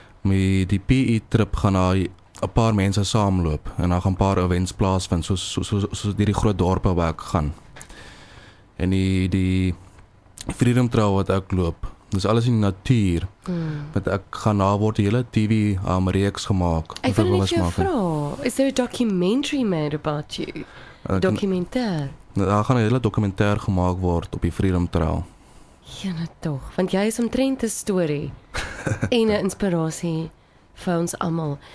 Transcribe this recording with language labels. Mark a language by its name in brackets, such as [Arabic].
[Afrikaans] Met die PE trip gaan daar 'n paar mense saamloop en dan gaan 'n paar events plaasvind soos die groot dorpe waar ek gaan. En die Freedom Trail wat ek loop, dis alles in die natuur. Wat ek gaan na word die hele TV reeks gemaak. Ek wil net jou vra, [English] is there a documentary made about you? [Afrikaans] Documentaire. Daar gaan 'n hele dokumentêr gemaak word op die Freedom Trail. Ja, nou tog, want jy is omtrent 'n storie en 'n inspirasie vir ons almal.